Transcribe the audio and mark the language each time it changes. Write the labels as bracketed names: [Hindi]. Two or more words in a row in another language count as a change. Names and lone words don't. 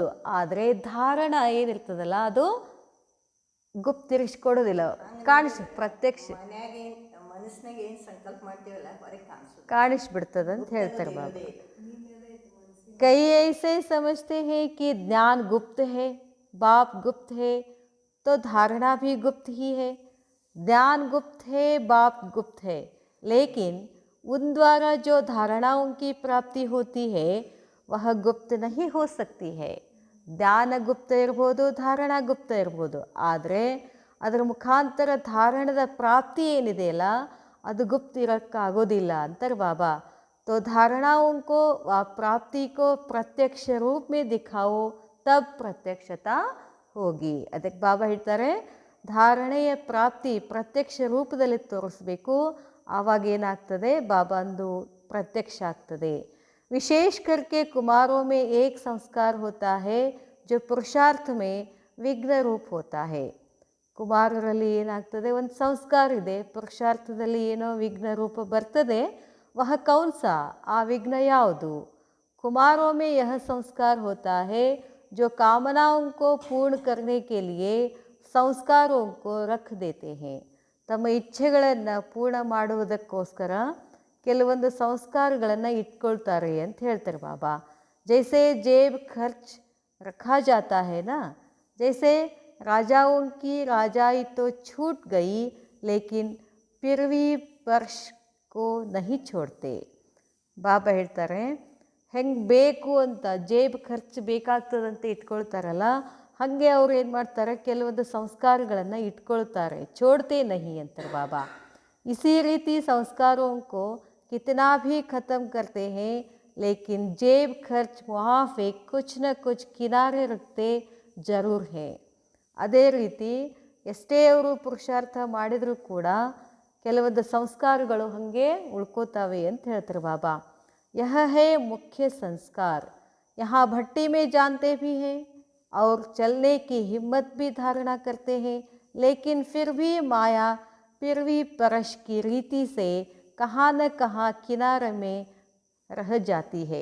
[Kannada] ಆದರೆ ಧಾರಣ ಏನಿರ್ತದಲ್ಲ ಅದು ಗುಪ್ತಿರಿಸ್ಕೊಡೋದಿಲ್ಲ, ಪ್ರತ್ಯಕ್ಷ ಕಾಣಿಸ್ಬಿಡ್ತದಂತ ಹೇಳ್ತಾರೆ ಬಾಬಾ. [Hindi] कई ऐसे समझते हैं कि ज्ञान गुप्त है, बाप गुप्त है तो धारणा भी गुप्त ही है. ज्ञान गुप्त है, बाप गुप्त है, लेकिन उन द्वारा जो धारणाओं की प्राप्ति होती है वह गुप्त नहीं हो सकती है. [Kannada] ಜ್ಞಾನ ಗುಪ್ತ ಇರ್ಬೋದು, ಧಾರಣ ಗುಪ್ತ ಇರ್ಬೋದು, ಆದರೆ ಅದರ ಮುಖಾಂತರ ಧಾರಣದ ಪ್ರಾಪ್ತಿ ಏನಿದೆಯಲ್ಲ ಅದು ಗುಪ್ತ ಇರೋಕ್ಕಾಗೋದಿಲ್ಲ ಅಂತಾರೆ ಬಾಬಾ. [Hindi] तो धारणाओं को व प्राप्ति को प्रत्यक्ष रूप में दिखाओ, तब प्रत्यक्षता होगी. [Kannada] ಅದಕ್ಕೆ ಬಾಬಾ ಹೇಳ್ತಾರೆ, ಧಾರಣೆಯ ಪ್ರಾಪ್ತಿ ಪ್ರತ್ಯಕ್ಷ ರೂಪದಲ್ಲಿ ತೋರಿಸ್ಬೇಕು. ಆವಾಗ ಏನಾಗ್ತದೆ, ಬಾಬಾಂದು ಪ್ರತ್ಯಕ್ಷ ಆಗ್ತದೆ. [Hindi] ವಿಶೇಷ करके कुमारों में एक संस्कार होता है जो पुरुषार्थ में विघ्न रूप होता है. [Kannada] ಕುಮಾರರಲ್ಲಿ ಏನಾಗ್ತದೆ, ಒಂದು ಸಂಸ್ಕಾರ ಇದೆ, ಪುರುಷಾರ್ಥದಲ್ಲಿ ಏನೋ ವಿಘ್ನ ರೂಪ ಬರ್ತದೆ. [Hindi] वह कौनसा, [Kannada] ಆ ವಿಘ್ನ ಯಾವುದು? [Hindi] कुमारों में यह संस्कार होता है जो कामनाओं को पूर्ण करने के लिए संस्कारों को रख देते हैं. [Kannada] ತಮ್ಮ ಇಚ್ಛೆಗಳನ್ನು ಪೂರ್ಣ ಮಾಡುವುದಕ್ಕೋಸ್ಕರ ಕೆಲವೊಂದು ಸಂಸ್ಕಾರಗಳನ್ನು ಇಟ್ಕೊಳ್ತಾರೆ ಅಂತ ಹೇಳ್ತಾರೆ ಬಾಬಾ. [Hindi] जैसे जेब खर्च रखा जाता है ना, जैसे ರಾಜಾओं की राजाई तो छूट गई लेकिन फिर भी पर्श को नहीं छोड़ते. [Kannada] ಬಾಬಾ ಹೇಳ್ತಾರೆ ಹೆಂಗೆ ಬೇಕು ಅಂತ ಜೇಬ್ ಖರ್ಚು ಬೇಕಾಗ್ತದಂತ ಇಟ್ಕೊಳ್ತಾರಲ್ಲ, ಹಾಗೆ ಅವ್ರು ಏನು ಮಾಡ್ತಾರೆ, ಕೆಲವೊಂದು ಸಂಸ್ಕಾರಗಳನ್ನು ಇಟ್ಕೊಳ್ತಾರೆ. [Hindi] छोड़ते नहीं [Kannada] ಅಂತಾರೆ ಬಾಬಾ. [Hindi] इसी रीति संस्कारों को कितना भी ख़त्म करते हैं, लेकिन जेब खर्च वहाँ पे कुछ न कुछ किनारे रखते जरूर है. [Kannada] ಅದೇ ರೀತಿ ಎಷ್ಟೇ ಅವರು ಪುರುಷಾರ್ಥ ಮಾಡಿದರೂ ಕೂಡ ಕೆಲವೊಂದು ಸಂಸ್ಕಾರಗಳು ಹಾಗೆ ಉಳ್ಕೋತಾವೆ ಅಂತ ಹೇಳ್ತಾರೆ ಬಾಬಾ. [Hindi] यह है मुख्य संस्कार. यहाँ भट्टी में जानते भी हैं और चलने की हिम्मत भी धारणा करते हैं, लेकिन फिर भी माया फिर भी परश की रीति से कहाँ न कहाँ किनारे में रह जाती है.